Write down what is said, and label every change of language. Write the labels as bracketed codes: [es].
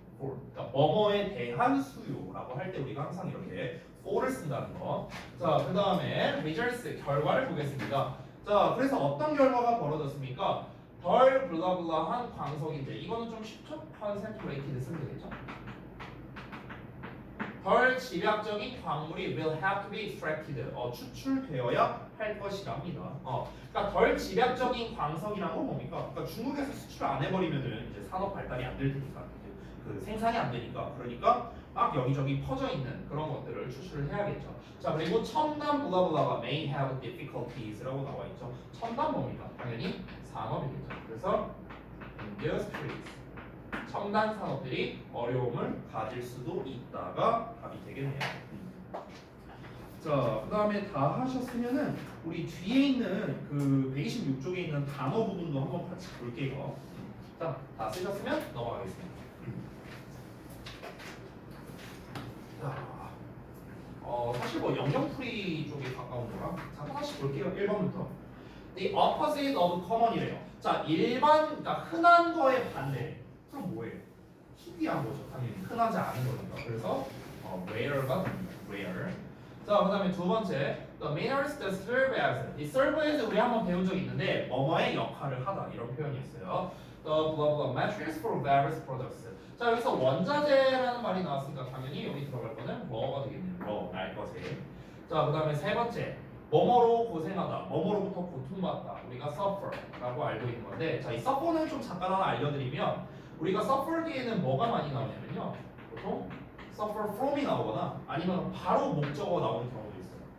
[ko] 그러니까 뭐뭐에 대한 수요라고 할 때 우리가 항상 이렇게 for를 쓴다는 거. 자, 그 다음에 results, 결과를 보겠습니다. 자, 그래서 어떤 결과가 벌어졌습니까? 덜 블라블라한 광석인데 이거는 좀 쉽죠? concentrated 쓰면 되겠죠? 덜 집약적인 광물이 [en] will have to be extracted. [ko] 추출되어야 할 것이랍니다. 그러니까 덜 집약적인 광석이란 건 뭡니까? 그러니까 중국에서 수출 안 해버리면은 이제 산업 발달이 안 될 테니까 그 생산이 안 되니까 그러니까 막 여기저기 퍼져 있는 그런 것들을 추출을 해야겠죠. 자, 그리고 첨단 블라블라가 [en] may have difficulties [ko] 라고 나와 있죠. 첨단 뭡니까? 당연히 산업이겠죠. 그래서 industries. 첨단 산업들이 어려움을 가질 수도 있다가 답이 되겠네요. 자, 그 다음에 다 하셨으면은 우리 뒤에 있는 그 126쪽에 있는 단어 부분도 한번 같이 볼게요. 자, 다 쓰셨으면 넘어가겠습니다. 자, 사실 뭐 영역풀이 쪽에 가까운 거라 자, 다시 볼게요. 1번부터. [en] The opposite of common이래요. [ko] 자, 일반, 그러니까 흔한 거에 반대. 그럼 뭐예요? 희귀한 거죠. 당연히 흔하지 않은 거니까. 그래서 rare가 됩니다. [en] rare. [ko] 자, 그다음에 두 번째, [en] the minerals that serve as. [ko] 이 serve as 우리 한번 배운 적이 있는데 뭐뭐의 역할을 하다 이런 표현이 있어요. [en] The blah blah materials for various products. [ko] 자, 여기서 원자재라는 말이 나왔으니까 당연히 여기 들어갈 거는 뭐가 되겠네요. 뭐, 알 것에. 자, 그다음에 세 번째. 뭐뭐로 고생하다, 뭐뭐로부터 고통받다. 우리가 suffer라고 알고 있는 건데, 자, 이 suffer는 좀 잠깐 하나 알려드리면, 우리가 suffer 뒤에는 뭐가 많이 나오냐면요, 보통 suffer from이 나오거나 아니면 바로 목적어 나오는 경우도 있어요.